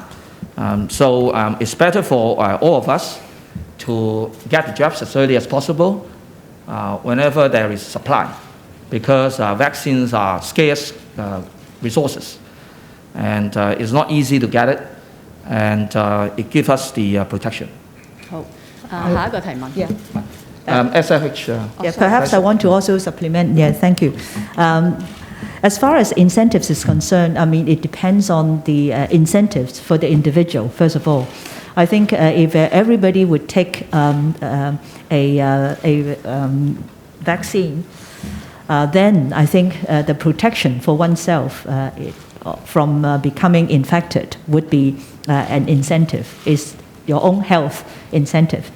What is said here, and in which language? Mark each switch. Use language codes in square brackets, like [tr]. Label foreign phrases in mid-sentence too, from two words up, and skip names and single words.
[en] So it's better for all of us to get the jabs as early as possible whenever there is supply, because vaccines are scarce resources, and it's not easy to get it, and it gives us the protection. [yue] 好，下一個提問。 [en] Yeah. SFH. Yeah, perhaps I want to also supplement. Yeah, thank you. As far as incentives is concerned, I mean, it depends on the incentives for the individual, first of all. I think if everybody would take a vaccine, then I think the protection for oneself from becoming infected would be an incentive, is your own health incentive.